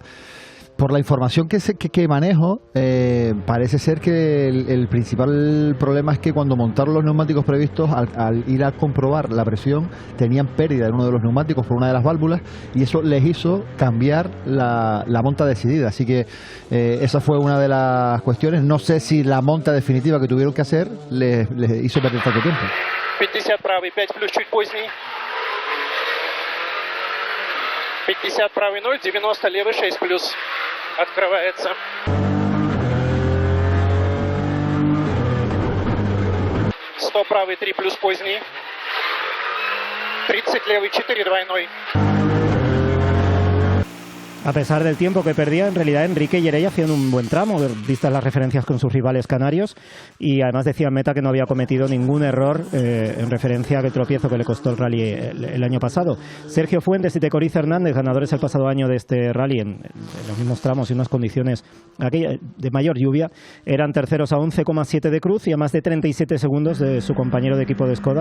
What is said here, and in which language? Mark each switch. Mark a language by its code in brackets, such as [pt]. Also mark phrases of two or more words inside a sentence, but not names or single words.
[es] Por la información que manejo, parece ser que el principal problema es que cuando montaron los neumáticos previstos, al ir a comprobar la presión, tenían pérdida en uno de los neumáticos por una de las válvulas y eso les hizo cambiar la monta decidida. Así que esa fue una de las cuestiones. No sé si la monta definitiva que tuvieron que hacer les hizo perder tanto tiempo. [ru] 50 правый, 5 плюс чуть поздний. 50 правый 0, 90 левый 6 плюс. Открывается. 100 правый 3 плюс поздний. 30 левый 4 двойной. [es] A pesar del tiempo que perdía, en realidad Enrique Jerey hacían un buen tramo, vistas las referencias con sus rivales canarios, y además decía en meta que no había cometido ningún error en referencia al tropiezo que le costó el rally el año pasado. Sergio Fuentes y Tecoriz Hernández, ganadores el pasado año de este rally en los mismos tramos y unas condiciones de mayor lluvia, eran terceros a 11,7 de Cruz y a más de 37 segundos de su compañero de equipo de Skoda.